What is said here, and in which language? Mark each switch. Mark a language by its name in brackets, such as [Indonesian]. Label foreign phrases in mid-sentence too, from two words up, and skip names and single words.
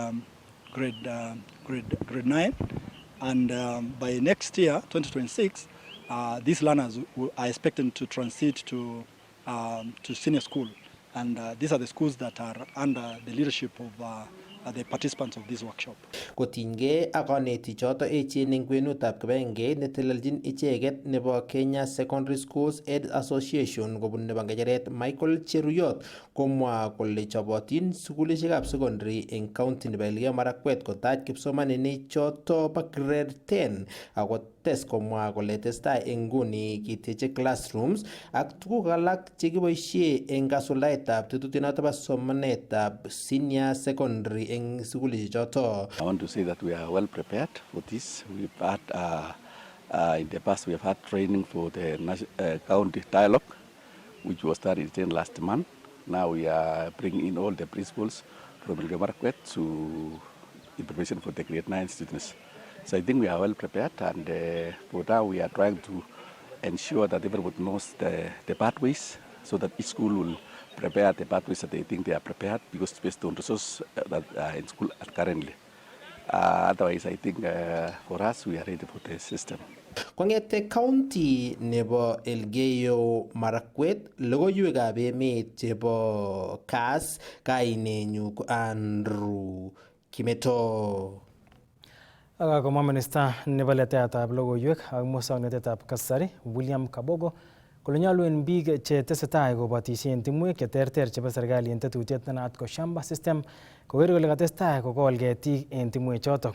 [English] 9, and by next year, 2026, these learners are expected to transit to senior school, and these are the schools that are under the leadership of the participants of this workshop. [Kalenjin] Kotinygei ak konetichoto echen eng kwenutab kibagengeit neteleljin icheget nebo Kenya Secondary Schools Aid Association kobun nebo ngecheret Michael Cheruyot komwa kole chobotin sukulishekab secondary eng county nebo Elgeyo Marakwet kotach kipsomaninik choto bo grade 10 ako tes komwa kole testai eng nguni kiteche classrooms ak tuguk alak chekiboisie eng kasuldaetab tetutyonoto bo somanetab [English] senior secondary [Kalenjin] eng sukulishoto. [English] I want to say that we are well prepared for this. We've had in the past we have had training for the county dialogue, which was started last month. Now we are bringing in all the principals from Elgeyo Marakwet to in preparation for the grade 9 students. So I think we are well prepared, and for now we are trying to ensure that everybody knows the pathways, so that each school will prepare the pathways that they think they are prepared, because it's based on resources that are in school currently. Otherwise, I think for us, we are ready for the system. [Kalenjin] Kong'ete county nebo Elgeyo Marakwet, logoiwekab emet chebo Kass, kainenyu ko Andrew Kimeto. Komwa minista nebo letaetab logoiwek ak musoknotetab kasari William Kabogo kole nyolu en biik che tesetai kobotisien timwek cheterter chebo serikali en tetutiet nenaat ko shamba system koker kole katestai kokol ketik en timwechotok.